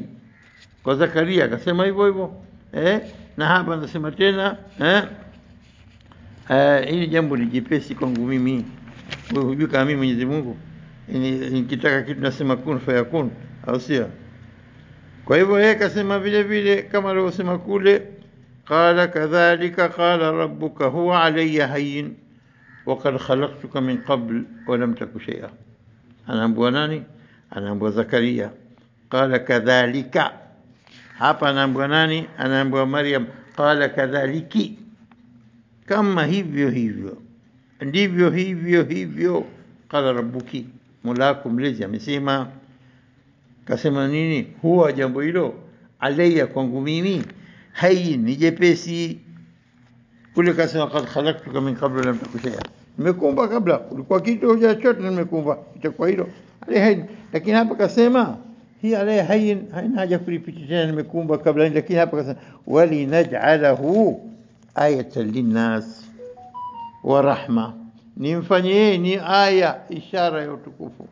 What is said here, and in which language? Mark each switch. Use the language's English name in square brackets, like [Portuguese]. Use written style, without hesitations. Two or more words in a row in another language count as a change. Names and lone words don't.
[Swahili] Kwa Zakaria akasema hivyo hivyo, na hapa anasema tena hili jambo ni jepesi kwangu mimi. Wewe hujui kama mimi Mwenyezi Mungu nikitaka kitu nasema [Arabic] كن فيكون, [Swahili] au sio? Kwa hivyo yeye akasema vile vile kama alivyosema kule, [Arabic] قال كذلك قال ربك هو علي هين وقد خلقتك من قبل ولم تك شيئا. [Swahili] Anaambia nani? Anaambia Zakaria. [Arabic] قال كذلك, [Swahili] hapa anaambia nani? Anaambia Maryam. [Arabic] قال كذلك, [Swahili] kama hivyo hivyo ndivyo hivyo hivyo. [Arabic] قال ربك, [Swahili] Mola mlezi amesema. Kasema nini? Huwa jambo hilo alayya, kwangu mimi, hayyin, ni jepesi. Kule kasema [Arabic] قد خلقتك من قبل لم تك شيئا, [Swahili] nimekumba kabla ulikuwa kitu hujachote, nimekumba, itakuwa hilo [Arabic] علي هين. [Swahili] Lakini hapa kasema hii [Arabic] علي هين, [Swahili] haina haja kulipitia tena, nimekumba kabla. Lakini hapa kasema [Arabic] ولنجعله آية للناس ورحمة, [Swahili] nimfanyie ni aya, ishara ya utukufu.